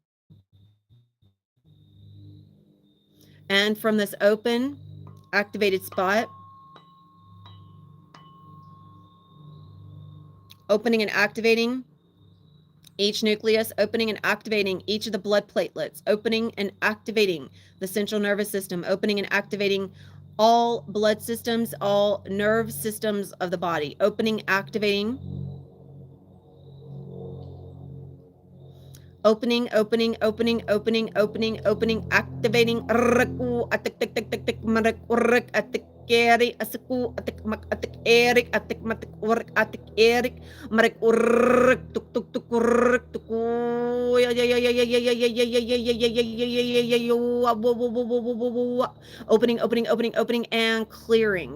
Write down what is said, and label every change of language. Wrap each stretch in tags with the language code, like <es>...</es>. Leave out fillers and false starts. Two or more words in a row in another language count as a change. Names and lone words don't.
<en>And from this open, activated spot, opening and activating each nucleus, opening and activating each of the blood platelets, opening and activating the central nervous system, opening and activating all blood systems, all nerve systems of the body, opening, activating, opening, opening, opening, opening, opening, opening, activating, Keri asku atik mak atik erik atik matik urik atik erik merek urik tuk tuk tuk urik tuk ya ya ya ya ya ya ya ya ya ya ya ya ya ya ya ya opening opening opening opening and clearing.</en>